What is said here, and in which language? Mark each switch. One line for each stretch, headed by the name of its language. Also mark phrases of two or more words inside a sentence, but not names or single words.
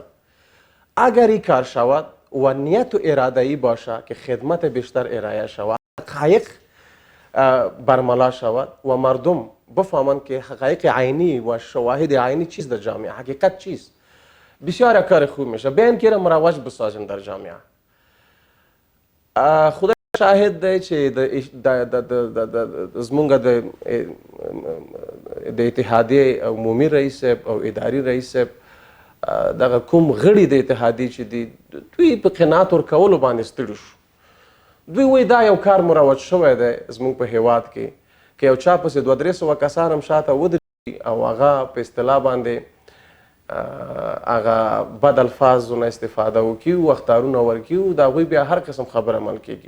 Persian: اگر این کار شود و نیت و اراده ای باشه که خدمت بیشتر ارائه شود، حقایق برملا شود و مردم بفهمند که حقایق عینی و شواهد عینی چیز در جامعه، حقیقت چیست، بسیار کار خوب میشه. بیان که مروج بسازیم در جامعه.
Pashto: خدا شاهد دی چې زمونږ د اتحادیه عمومي رئیس او اداري رئیس دغه کوم غړي د اتحادیې چې دي دوی په قناعت ورکولو باندې ستړي شو. دوی وایي دا یو کار مروج شوی دی زموږ په هیواد کې که یو چا پسې 200-300 کسان هم شاته ودرېږي او هغه په اصطلاح باندې هغه بد الفاظو نه استفاده وکړي او اخطارونه ورکړي او د هغوی بیا هر قسم خبره عمل کېږي.